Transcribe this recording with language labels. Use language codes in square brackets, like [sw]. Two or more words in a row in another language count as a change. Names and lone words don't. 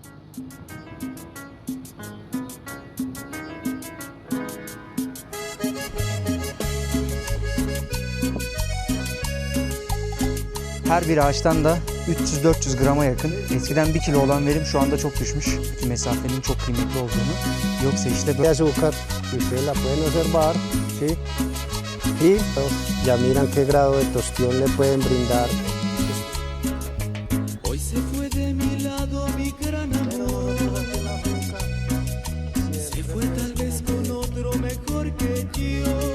[tr] Her bir ağaçtan da 300-400 grama yakın. Eskiden 1 kilo olan verim şu anda çok düşmüş. Ki mesafenin çok kıymetli olduğunu. Yoksa işte [es] De azúcar, que ustedes la pueden observar, ¿sí? Y ya miran qué grado de tostión le pueden brindar. Hoy se fue de mi lado mi gran amor. Se fue tal vez con otro mejor que yo.